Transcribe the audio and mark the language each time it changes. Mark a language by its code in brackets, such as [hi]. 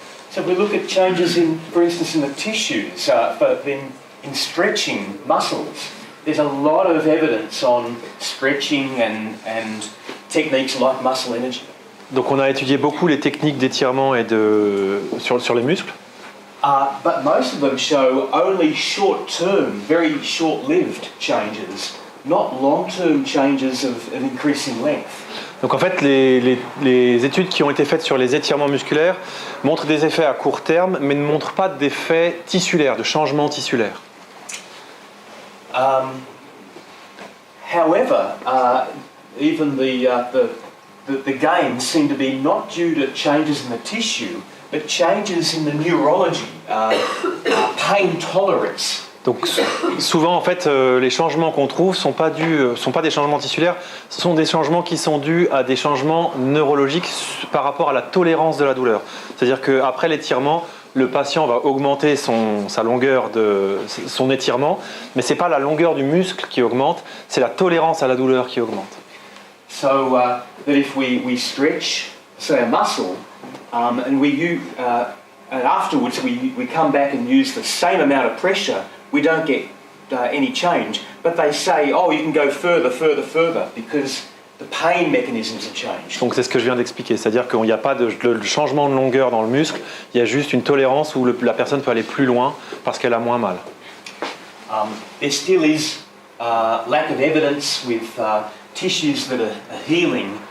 [en] So if we look at changes for instance, in the tissues, but then in stretching muscles. There's a lot of evidence on stretching and techniques like muscle energy. [fr] Donc on a étudié beaucoup les techniques d'étirement et sur les muscles. [en] But most of them show only short-term, very short-lived changes, not long-term changes of increasing length. [fr] Donc en fait, les études qui ont été faites sur les étirements musculaires montrent des effets à court terme, mais ne montrent pas d'effets tissulaires, de changements tissulaires. [en] However, even the gains seem to be not due to changes in the tissue, but changes in the neurology, pain tolerance. [fr] Donc souvent en fait les changements qu'on trouve sont pas des changements tissulaires, ce sont des changements qui sont dus à des changements neurologiques par rapport à la tolérance de la douleur. C'est-à-dire qu'après l'étirement, le patient va augmenter sa longueur son étirement, mais c'est pas la longueur du muscle qui augmente, c'est la tolérance à la douleur qui augmente. [en] So that if we stretch, say a muscle, and afterwards we come back and use the same amount of pressure, we don't get any change. But they say, oh, you can go further, because the pain mechanisms have changed. [fr] Donc c'est ce que je viens d'expliquer, c'est-à-dire qu'il n'y a pas de changement de longueur dans le muscle, il y a juste une tolérance où la personne peut aller plus loin parce qu'elle a moins mal. [en] There still is lack of evidence with tissues that are healing